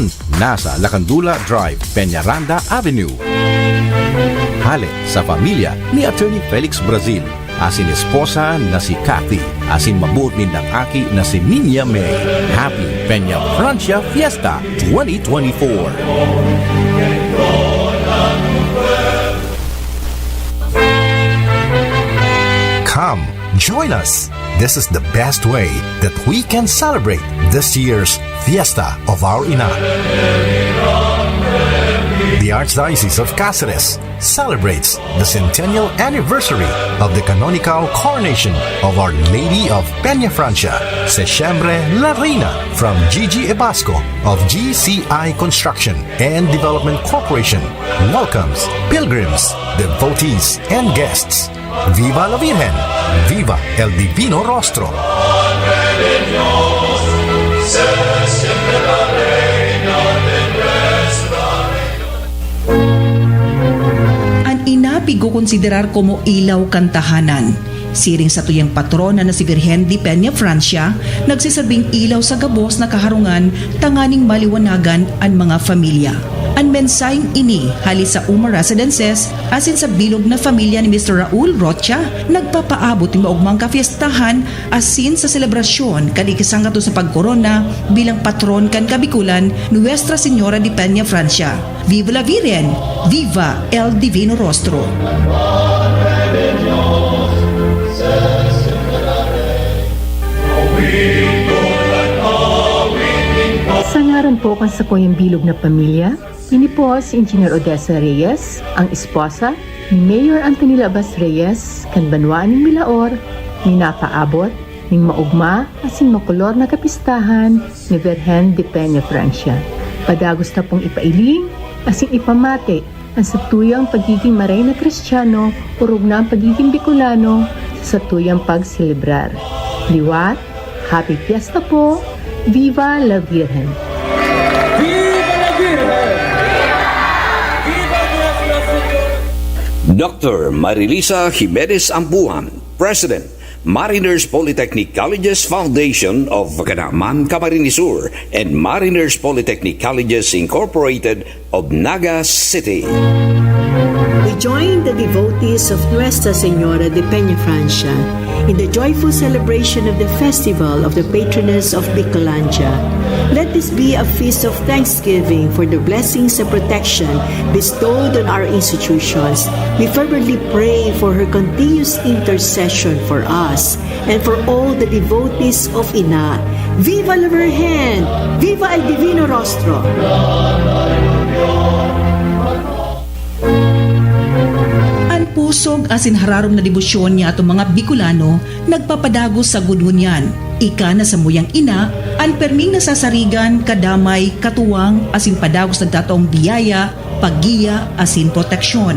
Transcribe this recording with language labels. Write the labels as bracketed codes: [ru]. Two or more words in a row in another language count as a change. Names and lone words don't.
[bik] Nasa Lacandula Drive, Peñaranda Avenue. Hale sa pamilya ni Attorney Felix Brazil, asin esposa na si Kathy, asin mabuot nindang aki na si Niña May. [en] Happy Peña Francia Fiesta 2024! Come, join us. This is the best way that we can celebrate this year's Fiesta of Our Ina. The Archdiocese of Cáceres celebrates the centennial anniversary of the canonical coronation of Our Lady of Peña Francia, Sesiembre La Reina, from Gigi Ebasco of GCI Construction and Development Corporation welcomes pilgrims, devotees, and guests. [es] Viva la Virgen! Viva el Divino Rostro! [bik] Ang inapigo konsiderar como ilaw kantahanan. Siring sa tuyang patrona na si Virgen de Peña Francia, nagsisabing ilaw sa gabos na kaharungan, tanganing maliwanagan ang mga familia. Ang mensaheng ini halis sa Uma Residences asin sa bilog na pamilya ni Mr. Raul Rocha, nagpapaabot ng maugmang kafiestahan asin sa selebrasyon kadikisang kato sa pagkorona bilang patron kan Kabikulan, Nuestra Señora de Peña Francia. [es] Viva la Virgen! Viva el Divino Rostro! [bik] Sa ngaran po kan sa koyang bilog na pamilya, ini po si Engineer Odessa Reyes, ang esposa ni Mayor Anthony Labas Reyes, kan Banwaan ng Milaor, ni napaabot, ning maugma, asin makulor na kapistahan ni Virgen de Peña Francia. Padagos na pong ipailing, asin ipamate, ang satuyang pagiging maray na Kristiyano, urog na ang pagiging Bicolano, sa satuyang pagselebrar. Liwat, [en] Happy Fiesta [bik] po! [es] Viva la Virgen! [en] Dr. Marilisa Jimenez Ambuan, President, Mariners Polytechnic Colleges Foundation of Canaman, Camarines Sur, and Mariners Polytechnic Colleges Incorporated of Naga City. We join the devotees of Nuestra Señora de Peña Francia in the joyful celebration of the festival of the patroness of Bicolandia. Let this be a feast of thanksgiving for the blessings and protection bestowed on our institutions. We fervently pray for her continuous intercession for us and for all the devotees of Ina. [es] Viva la Virgen! Viva el Divino Rostro! [bik] Pusog asin hararom na debosyon niya atong mga Bicolano nagpapadagos sa gudhunyan. Ika na sa muyang ina, ang perming nasasarigan, kadamay, katuwang, asin padagos nagtataong biyaya, paggiya, asin proteksyon.